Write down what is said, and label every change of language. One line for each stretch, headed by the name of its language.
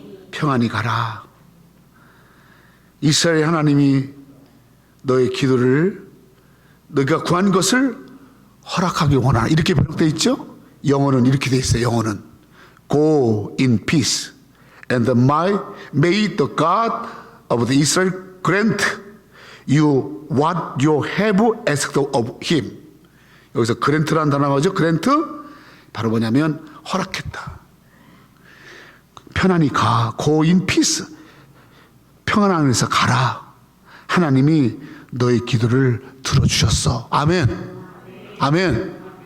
Korean: 평안히 가라. 이스라엘 하나님이 너의 기도를 너가 구한 것을 허락하기 원하나 이렇게 번역되어 있죠. 영어는 이렇게 되어 있어요. 영어는
English: Go in peace and may the God of the Israel grant you what you have asked of him.
Korean: 여기서 grant라는 단어가 뭐죠? grant 바로 뭐냐면 허락했다. 편안히 가.
English: Go in peace.
Korean: 평안 안에서 가라. 하나님이 너의 기도를 들어주셨어. 아멘. 아멘.